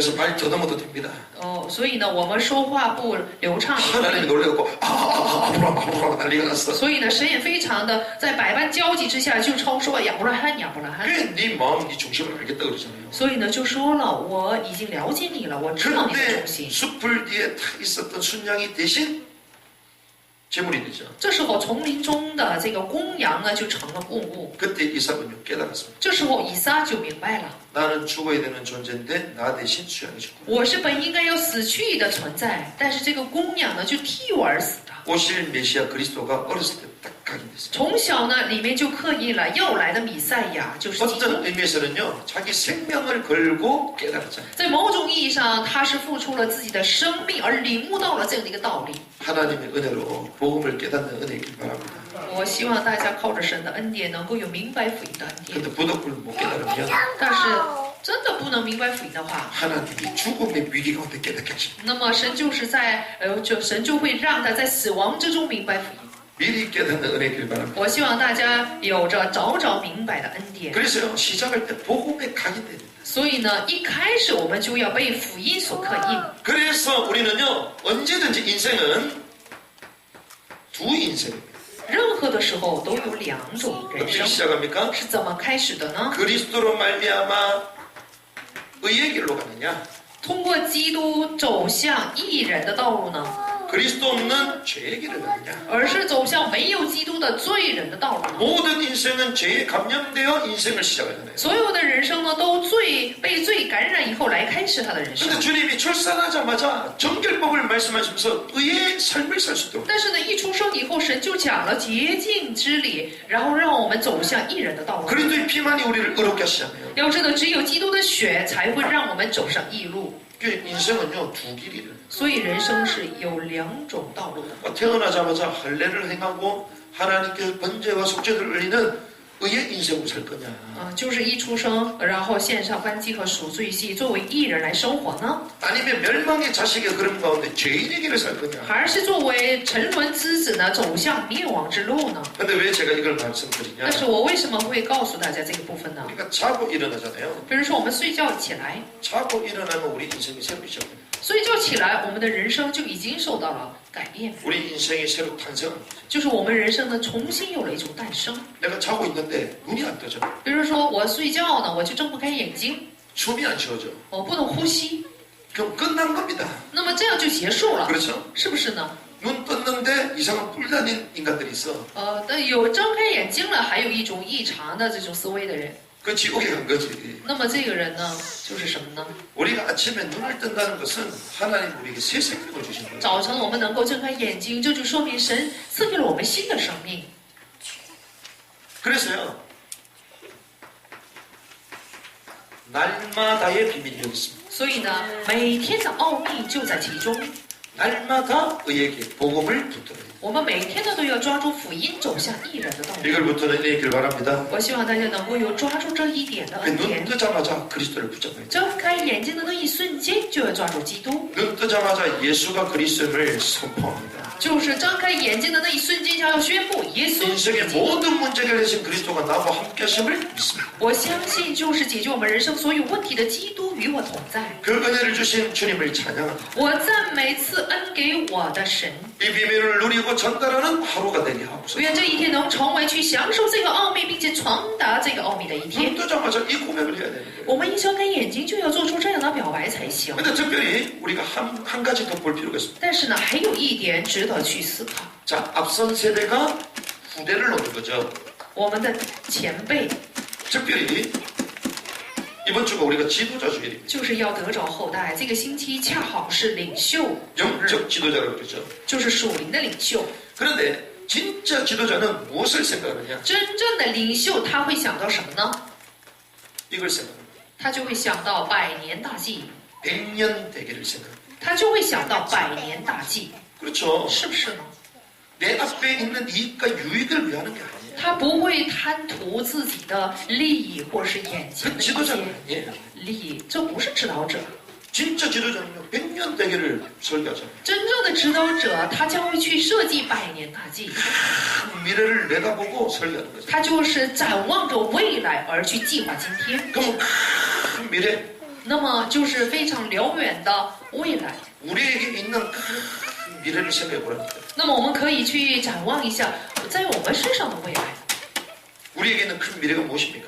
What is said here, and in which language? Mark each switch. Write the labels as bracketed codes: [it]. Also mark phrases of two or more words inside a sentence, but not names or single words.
[ko] 그래서 말 더듬어도 됩니다. [zh] 所以呢，我们说话不流畅。 [ko] 하나님이 놀래갖고 아브라함 난리가 났어. [zh] 所以呢，神也非常的在百般交集之下，就称说亚伯拉罕，亚伯拉罕。 [ko] 그래 네 마음 네 중심을 알겠다 그러잖아요. [zh] 所以呢，就说了，我已经了解你了，我知道你的 [ko] 그런데 [zh] 中心。 [ko] 숲을 뒤에 탁 있었던 순양이 대신 제물이 되죠. [zh] 这时候，丛林中的这个公羊呢，就成了供物。 [ko] 그때 이삭은요 깨달았습니다. [zh] 这时候，以撒就明白了， [ko] 나는 죽어야 되는 존재인데 나 대신 수양이 죽고 [zh] 我是本应该要死去的存在，但是这个公羊呢，就替我而死的。 [ko] 오실 메시아 그리스도가 어렸을 때 딱 각인됐어요. [zh] 从小呢，里面就刻印了要来的弥赛亚，就是基督。 [ko] 어떤 의미에서는요 자기 생명을 걸고 깨달았잖아요. [zh] 在某种意义上，他是付出了自己的生命，而领悟到了这样的一个道理。 [ko] 하나님의 은혜로 복음을 깨닫는 은혜이길 바랍니다. [zh] 我希望大家靠着神的恩典，能够有明白福音的恩典。 [ko] 근데 부득불 못 깨달으면 [zh] 但是真的不能明白福音的话， [ko] 하나님이 죽음의 위기 가운데 깨닫게 하십니다. [zh] 那么神就是神就会让他在死亡之中明白福音。 [ko] 미리 깨닫는 은혜이길 바랍니다. [zh] 我希望大家有着早明白的恩典。 [ko] 그래서요 시작할 때 복음에 각인돼야 됩니다. [zh] 所以呢，一开始我们就要被福音所刻印。 [ko] 그래서 우리는요 언제든지 인생은 두 인생입니다. [zh] 任何的时候都有两种人 [ko] 어떻게 [zh] 生， [ko] 시작합니까? [zh] 是怎么开始的呢？ [ko] 그리스도로 말미암아 의의 길로 가느냐 [zh] 通过基督走向义人的道路呢， [ko] 그리스도 없는 죄의 길을 가느냐 [zh] 而是走向没有基督的罪人的道路呢？ [ko] 모든 인생은 죄에 감염되어 인생을 시작하잖아요. [zh] 所有的人生呢，都被罪感染以后来开始他的人生。 [ko] 근데 주님이 출산하자마자 정결법을 말씀하시면서 의의 삶을 살 수 있도록 [zh] 但是呢，一出生以后，神就讲了洁净之理，然后让我们走向义人的道路。 [ko] 그리스도의 피만이 우리를 의롭게 하시잖아요. [zh] 要知道，只有基督的血才会让我们走上义路。 [ko] 그 인생은요 두 길이래요. [zh] 所以人生是有两种道路的。 [ko] 태어나자마자 할례를 행하고 하나님께 번제와 속죄를 올리는 의의 인생으로 살 거냐 [zh] 就是一出生，然后献上燔祭和赎罪祭，作为义人来生活呢， [ko] 아니면 멸망의 자식의 그런 가운데 죄인의 길을 살 거냐 [zh] 还是作为沉沦之子呢，走向灭亡之路呢？ [ko] 근데 왜 제가 이걸 말씀드리냐 [zh] 但是我为什么会告诉大家这个部分呢？ [ko] 우리가 자고 일어나잖아요. [zh] 比如说我们睡觉起来， [ko] 자고 일어나면 우리 인생이 새로 시작돼요. [zh] 睡觉起来，我们的人生就已经受到了改变， [ko] 우리 인생이 새로 탄생합니다. [zh] 就是我们人生呢重新有了一种诞生。 [ko] 내가 자고 있는데 눈이 안 떠져. [zh] 比如说我睡觉呢，我就睁不开眼睛， [ko] 숨이 안 쉬어져. [zh] 不能呼吸， [ko] 그럼 끝난 겁니다. [zh] 那么这样就结束了， [ko] 그렇죠? [zh] 是不是呢？ [ko] 눈 떴는데 이상한 뿔 다닌 인간들이 있어. [zh] 但有睁开眼睛了，还有一种异常的这种思维的人， [ko] 그 지옥에 간 거지. [zh] 那么这个人呢，就是什么呢？ [ko] 우리가 아침에 눈을 뜬다는 것은 하나님 우리에게 새 생명을 주신 거예요. [zh] 早晨我们能够睁开眼睛，这就说明神赐给了我们新的生命。 [ko] 그래서요. 날마다의 비밀이 여기 있습니다. [zh] 所以呢，每天的奥秘就在其中。 [ko] 날마다 의에게 복음을 붙들어야 돼요. [zh] 我们每天呢都要抓住福音走向义人的道路。 [ko] 이걸 붙들어내길 바랍니다. [zh] 我希望大家能够有抓住这一点的 [ko] 그 [zh] 恩 [ko] 눈 [zh] 典。 [ko] 뜨자마자 그리스도를 붙잡아야 돼요. [zh] 睁开眼睛的那一瞬间，就要抓住基督。 [ko] 눈 뜨자마자 예수가 그리스도를 선포합니다. [zh] 就是张开眼睛的那一瞬间，就要宣布耶稣是 [ko] 인생의 [zh] 基督。 [ko] 모든 문제 해결하신 그리스도가 나와 함께 하심을 믿습니다. [zh] 我相信，就是解决我们人生所有问题的基督与我同在。 [ko] 그 은혜를 주신 주님을 찬양합니다. [zh] 我赞美赐恩给我的神， [ko] 이 비밀을 누리고 전달하는 하루가 되게 하옵소서. [zh] 愿这一天能成为去享受这个奥秘，并且传达这个奥秘的一天 [ko] 눈 。 뜨자마자 이 고백을 해야 되는 거예요. [zh] 我们一睁开眼睛，就要做出这样的表白才行。 [ko] 근데 특별히 우리가 한 가지 더 볼 필요가 있습니다. [zh] 但是呢，还有一点值得去思考。 [ko] 자, 앞선 세대가 후대를 놓는 거죠. [zh] 我们的前辈 [ko] 특별히 이번 주가 우리가 지도자 주일입니다. [zh] 就是要得着后代，这个星期恰好是领袖主日， [ko] 영적 지도자라고 그러죠. [zh] 就是属灵的领袖。 [ko] 그런데 진짜 지도자는 무엇을 생각하느냐? [zh] 真正的领袖他会想到什么呢？ [ko] 이걸 생각합니다. [zh] 他就会想到百年大计， [ko] 100년 대계를 생각합니다. [zh] 他就会想到百年大计， [ko] 그렇죠. [zh] 是不是呢？ [ko] 내 앞에 있는 이익과 유익을 위하는 게 아니에요. [zh] 他不会贪图自己的利益或是眼前 [ko] 그 [zh] 的一 [ko] 지도자가 [zh] 些 [ko] 아니에요. [zh] 利益，这不是指导者。 [ko] 진짜 지도자는요, 100년 대계를 설계하잖아요. [zh] 真正的指导者，他将会去设计百年大计， [ko] 큰 미래를 내다보고 설계하는 거죠. [zh] 他就是展望着未来而去计划今天。 [ko] 그럼 큰 미래, [zh] 那么就是非常辽远的未来。 [ko] 우리에게 있는 큰 미래를 생각해 보랍니다. [zh] 那么我们可以去展望一下，在我们身上的未来， [ko] 우리에게 있는 큰 미래가 무엇입니까?